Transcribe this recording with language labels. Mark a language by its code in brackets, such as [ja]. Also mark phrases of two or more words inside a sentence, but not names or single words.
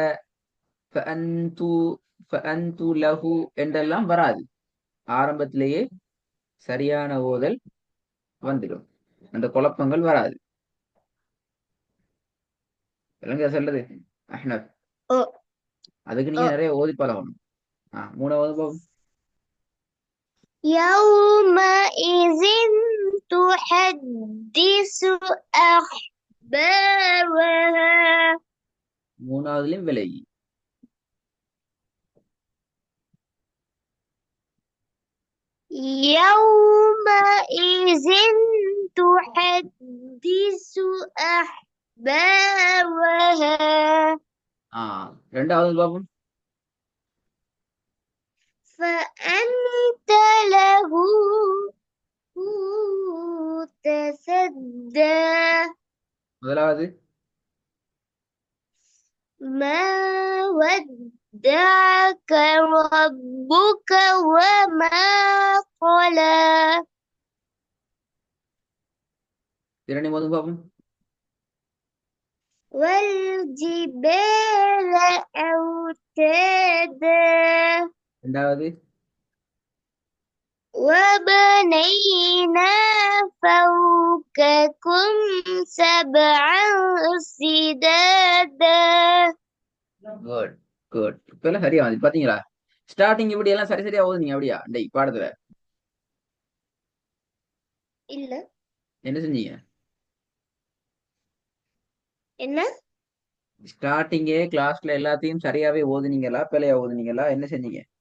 [ta] லஹு என்றெல்லாம் வராது ஆரம்பத்திலேயே சரியான ஓதல் வந்துடும் அந்த குழப்பங்கள் வராது விளங்க சொல்றது அஹ்னத் ஓ. அதுக்கு நீங்க நிறைய ஓதி பழகணும் மூணாவது பாவம் [ar] يومئذ تحدث أخبارها [ta] மூணாவதுலயும் விலகி [ar] يومئذ تحدث أخبارها [ta] ரெண்டாவது பாவம் [ar] فأنت له تصدى [ta] முதலாவது [ar] ما ودعك ربك وما قلى [ta] இரண்டாவது பாவம் [ar] والجبال أوتادا [ta] ரெண்டாவது [ar] وبنينا فوقكم سبعا شدادا [en] good good [ta] இப்ப எல்லாம் சரியா வந்து பாத்தீங்களா ஸ்டார்டிங் இப்படி எல்லாம் சரியா ஓதுனீங்க அப்படியா டேய் பாடத்துல இல்ல. என்ன செஞ்சீங்க என்ன? ஸ்டார்டிங்கே கிளாஸ்ல எல்லாத்தையும் சரியாவே ஓதுனீங்களா பிழையா ஓதுனீங்களா என்ன செஞ்சீங்க?